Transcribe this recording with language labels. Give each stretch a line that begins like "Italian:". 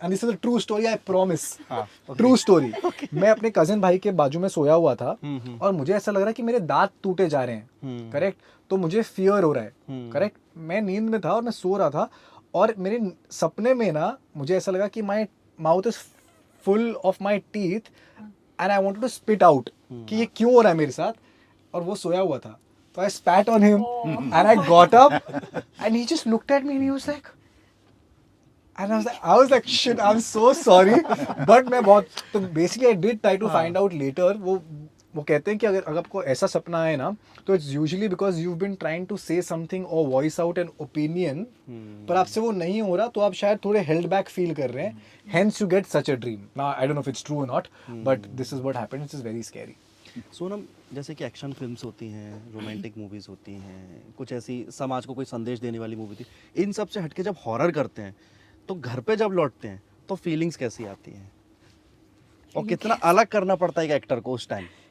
English: and this is a true story,
Hindi: I promise. True story. मैं अपने cousin भाई के बाजू में सोया हुआ था और मुझे ऐसा लग रहा है कि मेरे दांत टूटे जा रहे हैं. करेक्ट. तो मुझे फियर हो रहा है. करेक्ट. मैं नींद में था और मैं सो रहा था और मेरे सपने में ना मुझे ऐसा लगा कि
English: my mouth is full of my teeth and I want to spit out
Hindi: कि ये क्यों हो रहा है मेरे साथ. और वो सोया हुआ था.
English: So I spat on him and I got up and he just looked at me and he was like, and I was like shit, I'm so sorry. But
Hindi: मैं बहुत, तो
English: basically I did try to find out later.
Hindi: वो कहते हैं कि अगर आपको ऐसा सपना आए ना तो
English: it's usually because you've been trying to say something or voice out an opinion,
Hindi: पर आपसे वो नहीं हो रहा तो आप शायद थोड़े held back feel कर रहे हैं.
English: Hence you get such a dream. Now I don't know if it's true or not, but this is what happened. This is very scary.
Hindi: Sonam, जैसे कि एक्शन फिल्म्स होती हैं, रोमांटिक मूवीज़ होती हैं, कुछ ऐसी समाज को कोई संदेश देने वाली मूवी थी, इन सब से हटके जब हॉरर करते हैं तो घर पे जब लौटते हैं तो फीलिंग्स कैसी आती हैं और कितना अलग करना पड़ता है एक एक्टर को उस टाइम?